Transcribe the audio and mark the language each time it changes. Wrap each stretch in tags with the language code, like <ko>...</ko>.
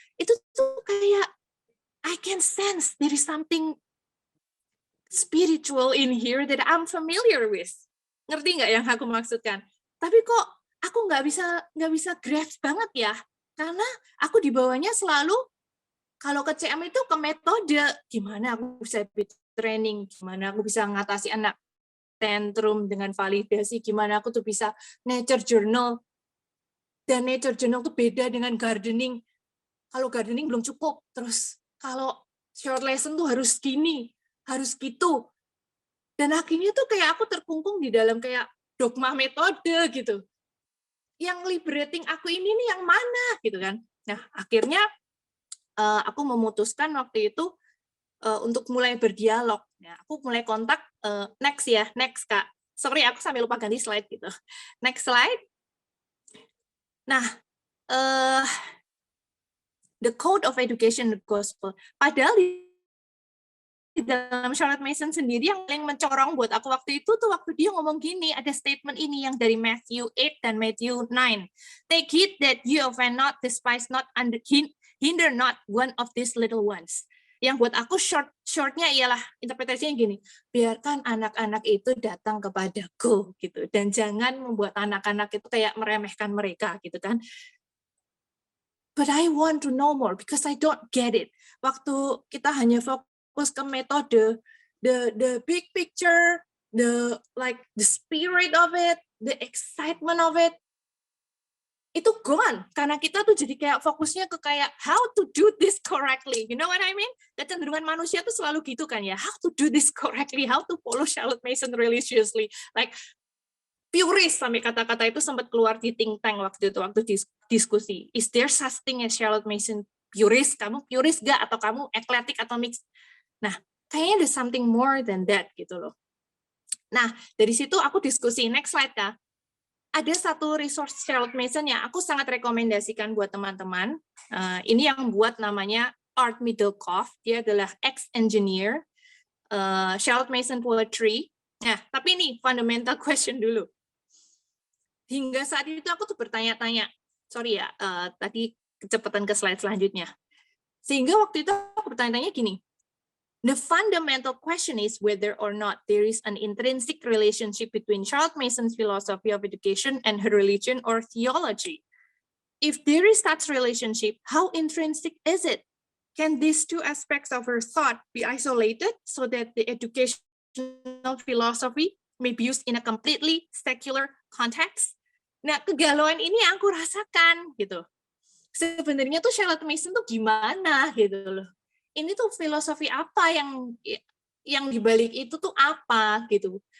<id>Itu tuh kayak</id> <en>I can sense there is something spiritual in here that I'm familiar with.</en> <id>Ngerti nggak yang aku maksudkan? Tapi kok aku nggak bisa grasp banget ya, karena aku dibawanya selalu kalau ke CM itu ke metode gimana aku bisa training, gimana aku bisa ngatasi anak tantrum dengan validasi, gimana aku tuh bisa nature journal. Dan nature journal itu beda dengan gardening. Kalau gardening belum cukup, terus kalau short lesson tuh harus gini, harus gitu. Dan akhirnya tuh kayak aku terkungkung di dalam kayak dogma metode gitu. Yang liberating aku ini nih yang mana gitu kan. Nah, akhirnya aku memutuskan waktu itu untuk mulai berdialog. Nah, aku mulai kontak, next Kak. Sorry, aku sampai lupa ganti slide gitu.</id> <en>Next slide. Nah, the code of education, the gospel.</en> <id>Padahal di dalam Charlotte Mason sendiri yang paling mencorong buat aku waktu itu tuh waktu dia ngomong gini, ada statement ini yang dari Matthew 8 dan Matthew 9.</id> <en>Take heed that you offend not, despise not, hinder not one of these little ones.</en> <id>Yang buat aku shortnya ialah interpretasinya gini, biarkan anak-anak itu datang kepadaku gitu, dan jangan membuat anak-anak itu kayak meremehkan mereka gitu kan.</id> <en>But I want to know more because I don't get it.</en> <id>Waktu kita hanya fokus ke metode,</id> <en>the big picture, the spirit of it, the excitement of it, itu gone.</en> <id>Karena kita tuh jadi kayak fokusnya ke kayak</id> <en>how to do this correctly. You know what I mean?</en> <id>Kecenderungan manusia tuh selalu gitu kan ya.</id> <en>How to do this correctly, how to follow Charlotte Mason religiously.</en> <id>Like purist sampai kata-kata itu sempat keluar di think tank waktu itu, waktu diskusi.</id> <en>Is there such thing as Charlotte Mason purist?</en> <id>Kamu purist gak? Atau kamu eclectic atau mix? Nah, kayaknya</id> <en>there's something more than that</en> <id>gitu loh. Nah, dari situ aku diskusi.</id> <en>Next slide,</en> <id>Kak. Ada satu resource Charlotte Mason yang aku sangat rekomendasikan buat teman-teman. Ini yang buat namanya Art Middlecoff. Dia adalah ex-engineer, Charlotte Mason Poetry. Nah, tapi ini fundamental question dulu. Hingga saat itu aku tuh bertanya-tanya. Sorry ya, tadi kecepatan ke slide selanjutnya. Sehingga waktu itu aku bertanya-tanya gini.</id> <en>The fundamental question is whether or not there is an intrinsic relationship between Charlotte Mason's philosophy of education and her religion or theology. If there is such relationship, how intrinsic is it? Can these two aspects of her thought be isolated so that the educational philosophy may be used in a completely secular context?</en> <id>Nah, kegalauan ini yang aku rasakan gitu. Sebenarnya tuh Charlotte Mason tuh gimana gitu loh. Ini tuh filosofi apa yang dibalik itu tuh apa gitu.</id>